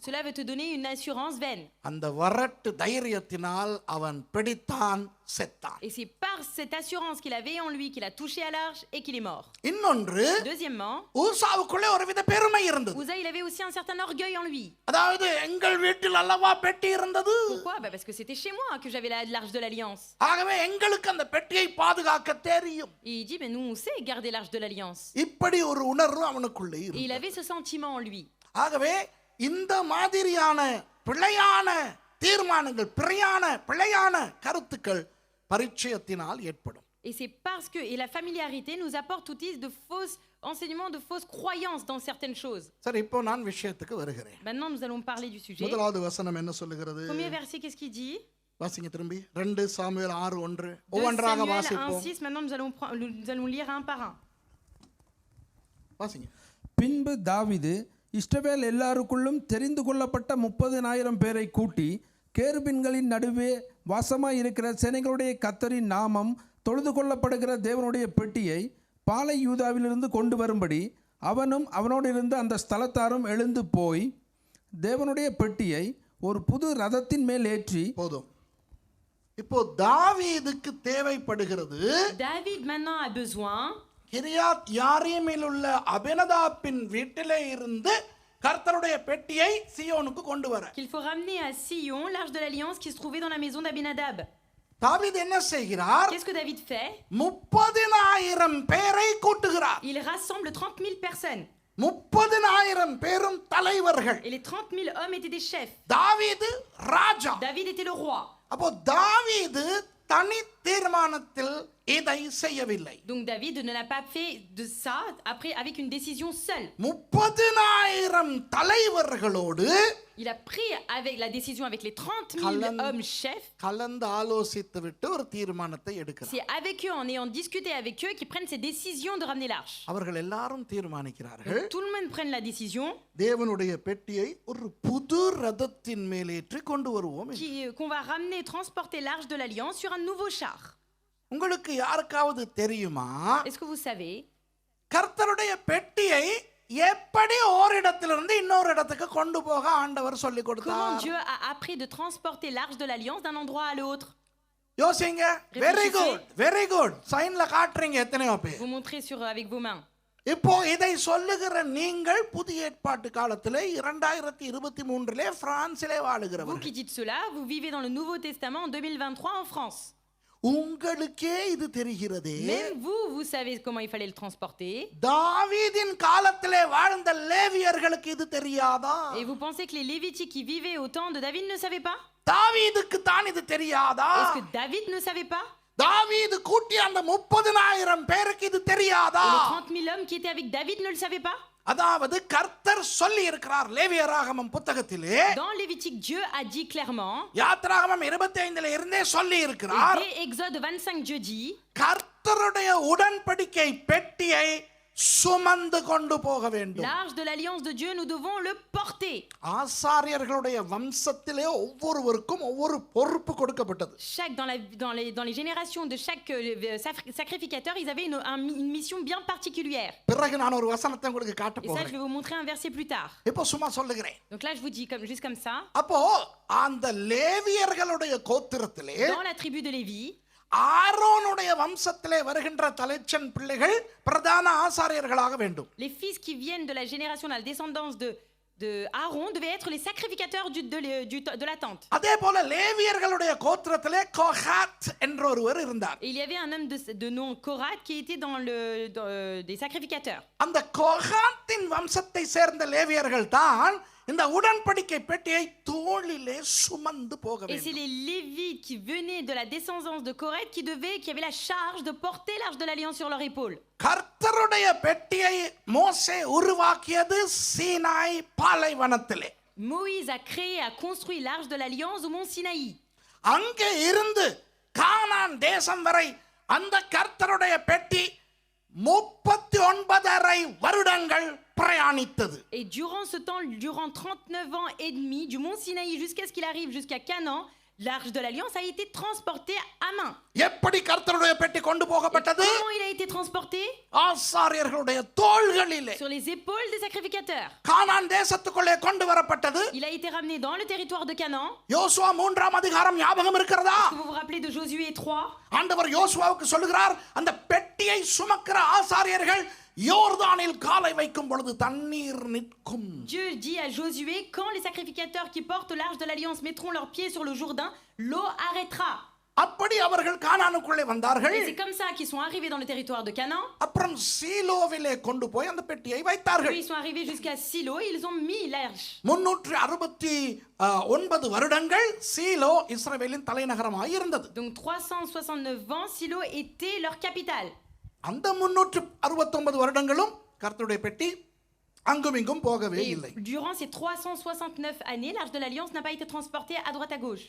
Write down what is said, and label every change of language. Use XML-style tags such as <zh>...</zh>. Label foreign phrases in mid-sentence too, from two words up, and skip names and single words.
<fr>Cela va te donner une assurance vaine.</fr> <ta>அந்த வரட்டு தைரியத்தினால் அவன் பிடித்தான் செத்தான்.</ta> <fr>Et c'est par cette assurance qu'il avait en lui qu'il a touché à l'arche et qu'il est mort.</fr> <ta>இன்னொன்று,</ta> <fr>Deuxièmement,</fr> <ta>ஊசாவுக்குள்ளே ஒருவித பெருமை இருந்தது.</ta> <fr>Uza il avait aussi un certain orgueil en lui.</fr> <ta>அதாவது எங்கள் வீட்டில் அல்லவா பெட்டி இருந்தது.</ta> <fr>Pourquoi? Parce que c'était chez moi que j'avais l'arche de l'Alliance.</fr> <ta>ஆகவே எங்களுக்கு அந்த பெட்டியை பாதுகாக்க தெரியும்.</ta> <fr>Et il dit, mais nous on sait garder l'arche de l'Alliance.</fr> <ta>இப்படி ஒரு உணர்வு அவனுக்குள்ளே</ta> <fr>Et il</fr> <ta>இருந்தது.</ta> <fr>avait ce sentiment en lui.</fr> <ta>ஆகவே இந்த மாதிரியான பிழையான தீர்மானங்கள், பிழையான கருத்துக்கள் பரிச்சயத்தினால் ஏற்படும்.</ta> <fr>Et c'est parce que la familiarité nous apporte aussi de faux enseignements, de fausses croyances dans certaines choses.</fr> <ta>சரி, இப்போ நான் விஷயத்துக்கு வருகிறேன்.</ta> <fr>Maintenant nous allons parler du sujet.</fr> <ta>முதலாவது வசனம் என்ன சொல்லுகிறது?</ta> <fr>Premier verset, qu'est-ce qu'il dit?</fr> <ta>வாசிங்க திரும்பி. 2 சாமுவேல் 6:1. 2 ஒவ்வொன்றாக Samuel வாசிப்போம். 1:6.</ta> <fr>Maintenant nous allons lire un par un.</fr> <ta>வாசிங்க. பின்பு தாவீது இஸ்ரவேல் எல்லாருக்குள்ளும் தெரிந்து கொள்ளப்பட்ட 30,000 பேரை கூட்டி கேருபின்களின் நடுவே வாசமாய் இருக்கிற சேனைகளுடைய கர்த்தரின் நாமம் தொழுது கொள்ளப்படுகிற தேவனுடைய பெட்டியை பாலை யூதாவிலிருந்து கொண்டு வரும்படி அவனும் அவனோடு இருந்த அந்த ஸ்தலத்தாரும் எழுந்து போய் தேவனுடைய பெட்டியை ஒரு புது ரதத்தின் மேல் ஏற்றி போதும். இப்போ தாவீதுக்கு தேவைப்படுகிறது</ta> <fr>David maintenant a besoin</fr> <ta>கிரியாத் யாரீமில் உள்ள அபினதாபின் வீட்டிலே இருந்து கர்த்தருடைய பெட்டியை சீயோனுக்கு கொண்டு வர.</ta> <fr>qu'il faut ramener à Sion l'arche de l'Alliance qui se trouvait dans la maison d'Abinadab.</fr> <ta>தாவீது என்ன செய்கிறார்?</ta> <fr>Qu'est-ce que David fait?</fr> <ta>30,000 பேரை கூட்டுகிறார்.</ta> <fr>Il rassemble 30 000 personnes.</fr> <ta>30,000 பேரும் தலைவர்கள்.</ta> <fr>Et les 30 000 hommes étaient des chefs.</fr> <ta>தாவீது ராஜா.</ta> <fr>David était le roi.</fr> <ta>அப்போ தாவீது தனி தீர்மானத்தில் இதை செய்யவில்லை.</ta> <fr>Donc David ne l'a pas fait de ça après avec une décision seule.</fr> <ta>30,000 தலைவர்களோடு</ta> <fr>Il a pris avec la décision avec les 30 000 hommes chefs.</fr> <ta>கலந்து ஆலோசித்து விட்டு ஒரு தீர்மானத்தை எடுக்கிறார்.</ta> <fr>C'est avec eux, en ayant discuté avec eux, qu'ils prennent cette décision de ramener l'arche.</fr> <ta>அவர்கள் எல்லாரும் தீர்மானிக்கிறார்கள்.</ta> <fr>Donc, tout le monde prenne la décision</fr> <ta>தேவனுடைய பெட்டியை ஒரு புது ரதத்தின் மேலேற்றி கொண்டு வருவோம்.</ta> <fr>qu'on va ramener, transporter l'arche de l'Alliance sur un nouveau char.</fr> <ta>உங்களுக்கு யாருக்காவது தெரியுமா</ta> <fr>Est-ce que vous savez</fr> <ta>கர்த்தருடைய பெட்டியை எப்படி ஓரிடத்திலிருந்து இன்னொரு இடத்துக்கு கொண்டு போக ஆண்டவர் சொல்லி</ta> <fr>comment</fr> <ta>கொடுத்தார்?</ta> <fr>Dieu a appris de transporter l'arche de l'Alliance d'un endroit à l'autre?</fr> <ta>யோசிங்க.</ta> <en>very good, very good.</en> <ta>சைன்ல காட்டுறீங்க எத்தனையோ பேர்.</ta> <fr>Vous montrez avec vos mains.</fr> <ta>இப்போ இதை சொல்லுகிற நீங்கள் புதிய ஏற்பாட்டு காலத்திலே 2023 பிரான்சிலே</ta> <fr>Vous</fr> <ta>வாழுகிறவர்கள்.</ta> <fr>qui dites cela, vous vivez dans le Nouveau Testament en 2023 en France.</fr> <ta>உங்களுக்கே இது தெரிகிறதே.</ta> <fr>Même vous, vous savez comment il fallait le transporter.</fr> <ta>தாவீதின் காலத்திலே வாழ்ந்த லேவியர்களுக்கு இது தெரியாதா?</ta> <fr>Et vous pensez que les Lévitiques qui vivaient au temps de David ne savaient pas?</fr> <ta>தாவீதுக்கு தான் இது தெரியாதா?</ta> <fr>Est-ce que David ne savait pas?</fr> <ta>தாவீது கூட்டிய அந்த 30,000 பேருக்கு இது தெரியாதா?</ta> <fr>Et les 30 000 hommes qui étaient avec David ne le savaient pas?</fr> <ta>அதாவது கர்த்தர் சொல்லி இருக்கிறார் லேவியராகமம் புத்தகத்திலே.</ta> <fr>Dans Lévitique, Dieu a dit clairement.</fr> <ta>யாத்திராகமம் 25 இருந்தே சொல்லி இருக்கிறார்.</ta> <fr>Et dès Exode 25, Dieu dit.</fr> <ta>கர்த்தருடைய உடன்படிக்கை பெட்டியை சுமந்து கொண்டு போக வேண்டும்.</ta> <fr>L'arche de l'alliance de Dieu, nous devons le porter.</fr> <ta>ஆசாரியர்களுடைய வம்சத்திலே ஒவ்வொருவருக்கும் ஒவ்வொரு பொறுப்பு கொடுக்கப்பட்டது.</ta> <fr>Chaque dans les générations de chaque sacrificateur, ils avaient une mission bien particulière.</fr> <ta>பிறகு நான் ஒரு வசனத்தை உங்களுக்கு காட்ட</ta> <fr>Et ça, je</fr> <ta>போகிறேன்.</ta> <fr>vais vous montrer un verset plus tard.</fr> <ta>இப்போ சும்மா சொல்லுகிறேன்.</ta> <fr>Donc là, je vous dis juste comme ça.</fr> <ta>அப்போ அந்த லேவியர்களுடைய கோத்திரத்திலே</ta> <fr>Dans la tribu de Lévi,</fr> <ta>ஆரோனுடைய வம்சத்திலே வருகின்ற தலைச்சன் பிள்ளைகள் பிரதான ஆசாரியர்களாக வேண்டும்.</ta> <fr>les fils qui viennent de la génération, de la descendance de Aaron devaient être les sacrificateurs de la tente.</fr> <ta>அதே போல லேவியர்களுடைய கோத்திரத்திலே கோஹாத் என்ற ஒருவர் இருந்தார்.</ta> <fr>Et il y avait un homme de nom Korath qui était dans des sacrificateurs.</fr> <ta>அந்த கோஹாத்தின் வம்சத்தை சேர்ந்த லேவியர்கள் தான் இந்த உடன்படிக்கை பெட்டியை தோளிலே சுமந்து போக</ta> <fr>Et c'est</fr> <ta>வேண்டும்.</ta> <fr>les Lévites qui venaient de la descendance de Coreth qui avaient la charge de porter l'arche de l'alliance sur leur épaule.</fr> <ta>கர்த்தருடைய பெட்டியை மோசே உருவாக்கியது சீனாய் பாலைவனத்திலே.</ta> <fr>Moïse a créé, a construit l'arche de l'alliance au mont Sinaï.</fr> <ta>அங்கே இருந்து கானான் தேசம் வரை அந்த கர்த்தருடைய பெட்டி 39 வருடங்கள் பிரயாணித்தது.</ta> <fr>Et durant ce temps, durant 39 ans et demi, du mont Sinaï jusqu'à ce qu'il arrive jusqu'à Canaan, l'arche de l'alliance a été transportée à main.</fr> <ta>எப்படி கர்த்தருடைய பெட்டி கொண்டு போகப்பட்டது?</ta> <fr>Comment il a été transporté?</fr> <ta>ஆசாரியர்களுடைய தோள்களிலே.</ta> <fr>Sur les épaules des sacrificateurs.</fr> <ta>கானான் தேசத்துக்குள்ளே கொண்டு வரப்பட்டது.</ta> <fr>Il a été ramené dans le territoire de Canaan.</fr> <ta>யோசுவா 3ஆம் அதிகாரம் ஞாபகம் இருக்கிறதா?</ta> <fr>Vous vous rappelez de Josué 3?</fr> <ta>ஆண்டவர் யோசுவாவுக்கு சொல்லுகிறார், அந்த பெட்டியை சுமக்கிற ஆசாரியர்கள் யோர்தானில் காலை வைக்கும் பொழுது தண்ணீர் நிற்கும்.</ta> <fr>Dieu dit à Josué, quand les sacrificateurs qui portent l'arche de l'alliance mettront leurs pieds sur le Jourdain, l'eau arrêtera.</fr> <ta>அப்படி அவர்கள் கானானுக்குள்ளே வந்தார்கள்.</ta> <fr>Et c'est comme ça qu'ils sont arrivés dans le territoire de Canaan.</fr> <ta>அப்புறம் சீலோவிலே கொண்டு போய் அந்த பெட்டியை வைத்தார்கள்.</ta> <fr>Puis ils sont arrivés jusqu'à Silo et ils ont mis l'arche.</fr> <ta>369 வருடங்கள் சீலோ இஸ்ரவேலின் தலைநகரமாய் இருந்தது.</ta> <fr>Donc 369 ans, Silo était leur capitale.</fr> <ta>அந்த 369 வருடங்களும் கர்த்தருடைய பெட்டி அங்கும் இங்கும் போகவே</ta> <fr>Et</fr> <ta>இல்லை.</ta> <fr>durant ces 369 années, l'arche de l'alliance n'a pas été transportée à droite à gauche.</fr>